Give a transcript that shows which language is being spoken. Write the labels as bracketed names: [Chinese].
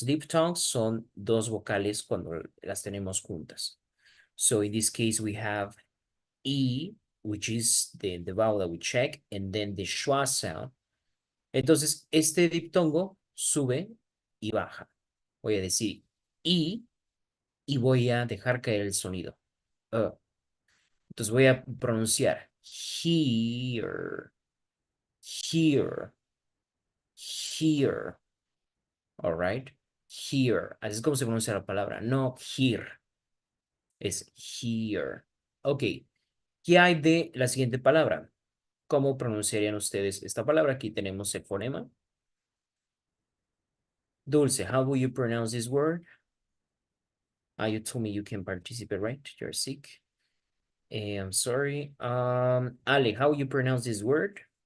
[Spanish] Diphthongs son dos vocales cuando las tenemos juntas. [English] So in this case, we have E, which is the vowel that we check, and then the schwa sound. [Spanish] Entonces, este diptongo sube y baja. Voy a decir I y voy a dejar caer el sonido. Entonces voy a pronunciar here, here, here. All right. Here. Así es como se pronuncia la palabra. No here. Es here. Ok. ¿Qué hay de la siguiente palabra? ¿Cómo pronunciarían ustedes esta palabra? Aquí tenemos el fonema. [English] Dulce, how will you pronounce this word? You told me you can participate, right? You're sick. I'm sorry. Ale, how you pronounce this word?